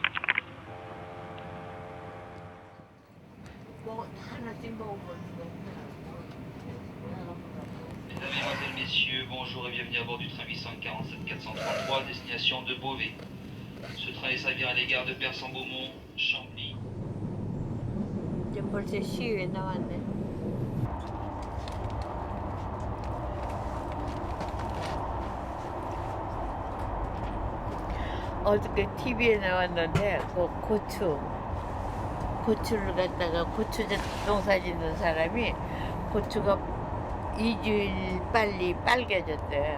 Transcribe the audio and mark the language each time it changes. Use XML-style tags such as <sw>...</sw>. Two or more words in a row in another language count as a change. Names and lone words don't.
<fr>Mesdames, Messieurs, bonjour et bienvenue à bord du train 847-433, destination de Beauvais. Ce train desservira les gares de Persan-Beaumont, Chambly.</fr> <ko>벌써 시위에 나왔네. 어저께 TV에 나왔는데 그 고추를 갖다가 고추 농사 짓는 사람이 고추가 2주일 빨리 빨개졌대.</ko>